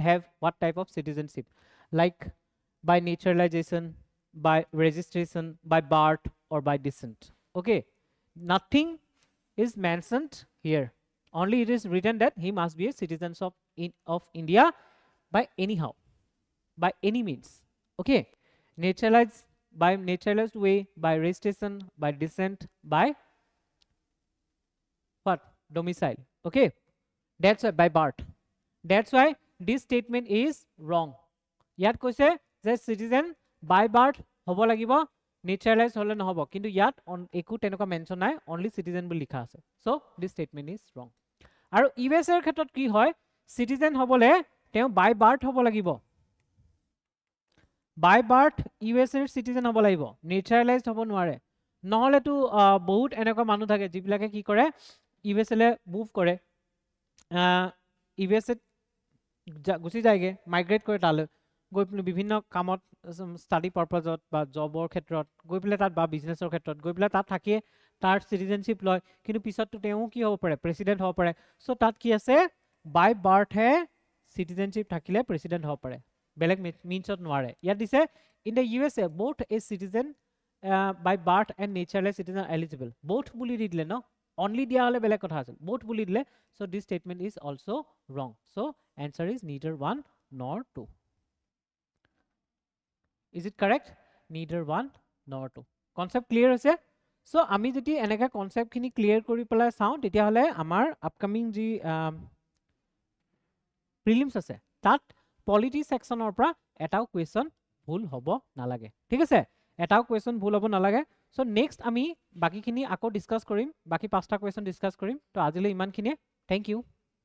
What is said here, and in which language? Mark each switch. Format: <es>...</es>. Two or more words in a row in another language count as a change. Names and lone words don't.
<en>have what type of citizenship like by naturalization by registration by birth or by descent okay nothing is mentioned here only it is written that he must be a citizen of India by anyhow by any means okay by naturalized way by registration by descent by what domicile okay that's why by birth that's why this statement is wrong</en> <as>যত কৈছে যে</as> <en>citizen by birth</en> <as>হ'ব লাগিব naturalized হ'লে ন হ'ব কিন্তু যত একো তেনেকুৱা mention নাই</as> <en>only citizen</en> <as>বুলি লিখা আছে</as> <en>so this statement is wrong</en> <as>আৰু USA ৰ ক্ষেত্ৰত কি হয় citizen হ'বলৈ তেও</as> <en>by birth</en> <as>হ'ব লাগিব</as> <en>by birth</en> <as>USA er citizen hobo lagibo naturalized hobo nware নহলে তো বহুত এনেকা মানুহ থাকে জিবিলাকে কি কৰে USA le move কৰে USA গুছি যায়গে মাইগ্রেট কৰে তালে গৈ বিভিন্ন কামত</as> <en>study purpose</en> <as>বা জবৰ ক্ষেত্ৰত গৈ পেলে তাত বা বিজনেছৰ ক্ষেত্ৰত গৈ পেলে তাত থাকে তাৰ সিটিজেনশিপ লয় কিন্তু পিছত তেও কি হ'ব পাৰে প্ৰেসিডেন্ট হ'ব পাৰে সো তাত কি আছে</as> <en>by birth</en> <as>হে সিটিজেনশিপ থাকিলে প্ৰেসিডেন্ট হ'ব পাৰে বেলেগ মিনছত নোৱাৰে ইয়াত দিছে</as> <en>in the USA both a citizen by birth and naturalized citizen are eligible</en> <as>both বুলি দিলে ন only দিয়া হলে বেলেগ কথা আছিল both বুলি দিলে</as> <en>so this statement is also wrong so answer is neither 1 nor 2 is it correct neither 1 nor 2 concept clear</en> <as>আছে so আমি যদি এনেকা concept খিনি clear কৰি পেলাই চাও তেতিয়া হলে আমাৰ upcoming যি prelims আছে তাত</as> <en>polity sectionৰ</en> <as>পৰা এটাও question ভুল হ'ব নালাগে ঠিক আছে এটাও question ভুল হ'ব নালাগে so next আমি বাকি খিনি আকৌ ডিসকাস কৰিম বাকি পাঁচটা question ডিসকাস কৰিম তো আজিলৈ ইমান খিনি</as> <en>thank you</en>